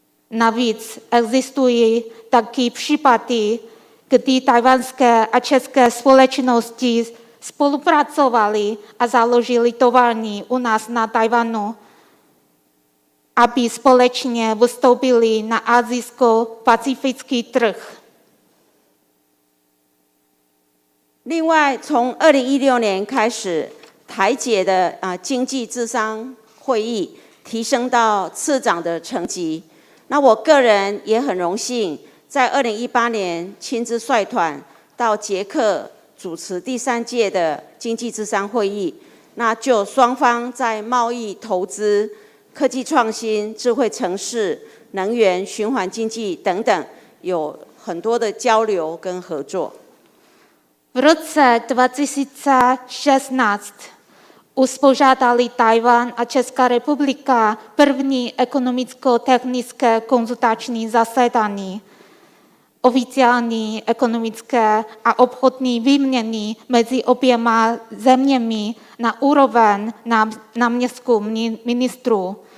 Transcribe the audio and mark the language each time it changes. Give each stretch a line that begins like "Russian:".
Czech: Navíc existují taky případy, kdy tchajwanské a české společnosti spolupracovaly a založili továrny u nás na Tchajwanu, aby společně vystoupili na asijsko-pacifický trh.
Chinese: 另外，从2016年开始，台捷的经济智商会议提升到次长的层级。那我个人也很荣幸，在2018年亲自率团到捷克主持第3届的经济智商会议。那就双方在贸易、投资、科技创新、智慧城市、能源、循环经济等等，有很多的交流跟合作。
Czech: V roce 2016 uspořádali Tchajwan a Česká republika první ekonomicko-technické konzultační zasedání. Oficiální ekonomické a obchodní výměny mezi oběma zeměmi na úroveň náměstků ministrů.